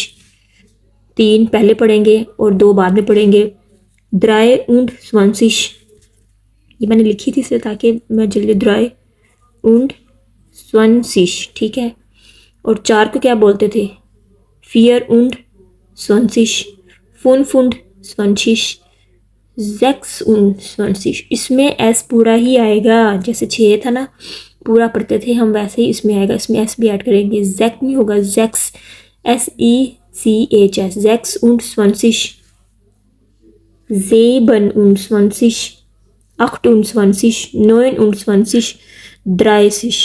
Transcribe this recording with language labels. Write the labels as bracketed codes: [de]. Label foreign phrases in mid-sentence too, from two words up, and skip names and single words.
[hi] तीन पहले पढ़ेंगे और दो बाद में पढ़ेंगे। [de] drei und zwanzig, [hi] ये मैंने लिखी थी इसलिए ताकि मैं जल्दी, [de] drei und zwanzig. [hi] ठीक है, और चार को क्या बोलते थे? [de] vier und zwanzig, fünf und zwanzig, sechs und zwanzig. [hi] इसमें एस पूरा ही आएगा, जैसे 6 था ना, पूरा पढ़ते थे हम, वैसे ही इसमें आएगा। इसमें एस भी ऐड करेंगे, जैक नहीं होगा, जैक्स, SECHS, [de] sechs und zwanzig, [hi] Zebenundzwanzig, 28, 29, 30।